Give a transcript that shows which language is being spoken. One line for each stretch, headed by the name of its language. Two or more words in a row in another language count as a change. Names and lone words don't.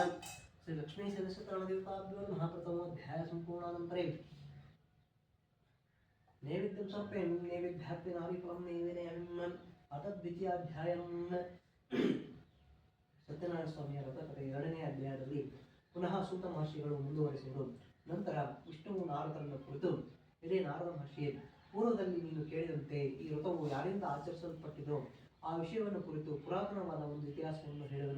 Sanskrit: श्री लक्ष्मी सदस्यत्राणदेवताभ्यो महाप्रथमोऽध्यायः सम्पूर्णानन्तरे नैवेद्यं समर्पयामि नैवेद्यार्पणादिफलं नैवेदयामि अथ द्वितीयाध्यायं
Kannada: ಸತ್ಯನಾರಾಯಣ ಸ್ವಾಮಿಯ ವ್ರತಕಥೆ 2ನೇ ಅಧ್ಯಾಯದಲ್ಲಿ ಪುನಃ ಸೂತ ಮಹರ್ಷಿಗಳು ಮುಂದುವರಿಸಿದರು. ನಂತರ ವಿಷ್ಣುವು ನಾರದರನ್ನು ಕುರಿತು, ಇದೇ ನಾರದ ಮಹರ್ಷಿಯೇ, ಪೂರ್ವದಲ್ಲಿ ನೀನು ಕೇಳಿದಂತೆ ಈ ವ್ರತವು ಯಾರಿಂದ ಆಚರಿಸಲ್ಪಟ್ಟಿದೋ ಆ ವಿಷಯವನ್ನು ಕುರಿತು ಪುರಾತನವಾದ ಒಂದು ಇತಿಹಾಸವನ್ನು ಹೇಳಿದನು.